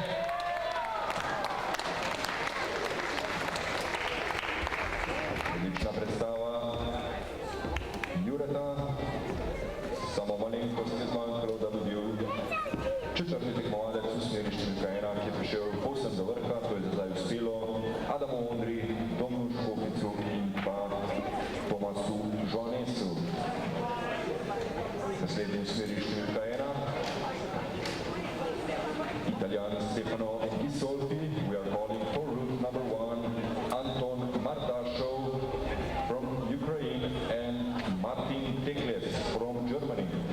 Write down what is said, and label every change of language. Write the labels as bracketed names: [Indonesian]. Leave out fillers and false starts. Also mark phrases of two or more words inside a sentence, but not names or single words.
[Slovenian] Odlična predstava Jureta, samo malenkost je zmanjkalo, da bi bil četrti tekmovalec v smeri številka 1, ki je prišel povsem do vrha, to je zdaj uspelo Adamu Ondri, Domnu Škoficu in pa Tomasu Žonesu. Naslednji v smeri številka 1, Italijan Stefano Gisolfi, [English] we are calling for route number 1, Anton Mardashov from Ukraine and Martin Tekles from Germany.